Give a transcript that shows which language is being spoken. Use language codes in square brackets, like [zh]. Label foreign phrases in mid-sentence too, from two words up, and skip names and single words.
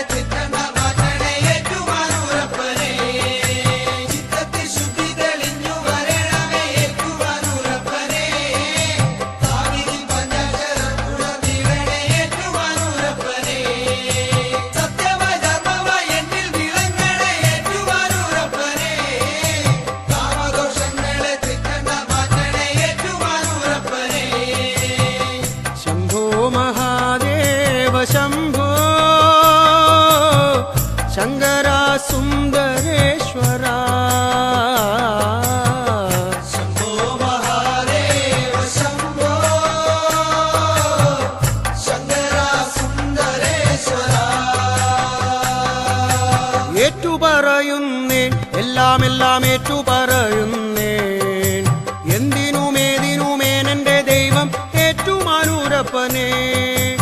[ml] തൃക്കണ്ണാൽ മാറ്റണേ ഏറ്റുമാനൂരപ്പനേ ചിത്തത്തിൽ ശുദ്ധി തെളിഞ്ഞു വരണമേ ഏറ്റുമാനൂരപ്പനേ നാവിതിൽ പഞ്ചാക്ഷരം ഉണർന്നിടണേ ഏറ്റുമാനൂരപ്പനേ സത്യമായി ധർമ്മമായി എന്നിൽ വിളങ്ങണേ ഏറ്റുമാനൂരപ്പനേ കാമദോഷങ്ങളെ തൃക്കണ്ണാൽ മാറ്റണേ ഏറ്റുമാനൂരപ്പനേ [sa] शंभो महादेव शंभो शंकरा सुंदरेश्वरा शंभो महादेव शंभो शंकरा सुंदरेश्वरा [ml] ഏറ്റുപറയുന്നേൻ എല്ലാം ഏറ്റുപറയുന്നേൻ എന്തിനുമേതിനുമേനെന്റെ ദൈവം ഏറ്റുമാനൂരപ്പനേ